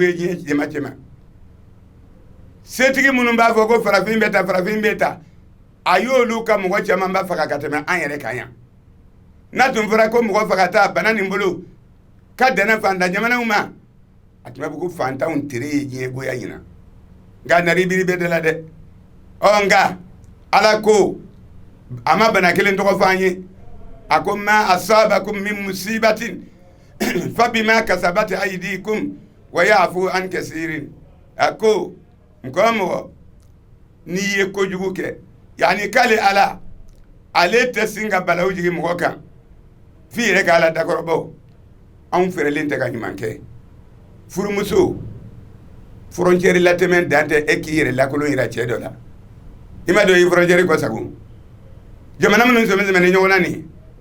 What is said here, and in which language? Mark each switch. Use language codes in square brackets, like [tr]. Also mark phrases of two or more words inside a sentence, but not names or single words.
[bm] ye diɲɛ cɛma setigi minnu b'a fɔ ko farafin bɛ ta farafin bɛ ta a y'olu ka mɔgɔ caman ba faga ka tɛmɛ an yɛrɛ kan yan n'a tun fɔra ko mɔgɔ faga ta bana nin bolo ka dɛnɛ fantan jamanaw ma a tun bɛ fɔ ko fantanw tere ye diɲɛ goya ɲina nka nari biri bɛ de la dɛ nka ala ko a ma bana kelen tɔgɔ fɔ an ye a ko [ar] ما أصابكم من مصيبة فبما كسبت أيديكم ويعفو عن كثير [bm] a ko mɔgɔ n'i ye kojugu kɛ yani k'ale ala ale tɛ sin ka balawu jigin mɔgɔ kan f'i yɛrɛ ka ala dakɔrɔbaw anw fɛrɛlen tɛ ka ɲuman kɛ furumuso frontière latɛmɛ dan tɛ e k'i yɛrɛ lakolon yira cɛ dɔ la i ma dɔn i frontière kɔ sago jamana minnu sɛmɛsɛmɛni ɲɔgɔn na nin